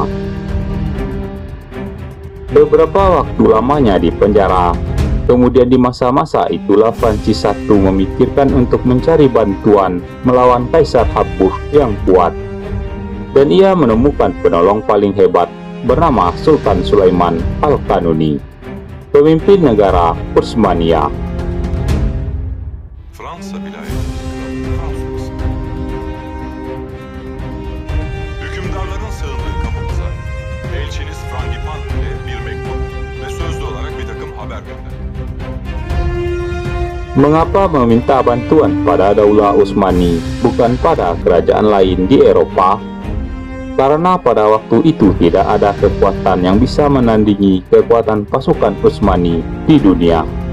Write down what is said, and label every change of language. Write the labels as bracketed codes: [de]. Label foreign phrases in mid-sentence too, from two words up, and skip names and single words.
[id] Beberapa waktu lamanya di penjara, kemudian di masa-masa itulah Francis I memikirkan untuk mencari bantuan melawan Kaisar Habsburg yang kuat. Dan ia menemukan penolong paling hebat bernama Sultan Sulaiman Al-Kanuni, pemimpin negara Utsmania. [tr] Fransa vilayeti Fransız. Hükümdarların sığındığı kapımıza elçiniz Frangipane ile bir mektup ve sözlü olarak bir takım haber gönderdi. [id] Mengapa meminta bantuan pada Daulah Utsmani, bukan pada kerajaan lain di Eropa? Karena pada waktu itu tidak ada kekuatan yang bisa menandingi kekuatan pasukan Utsmani di dunia.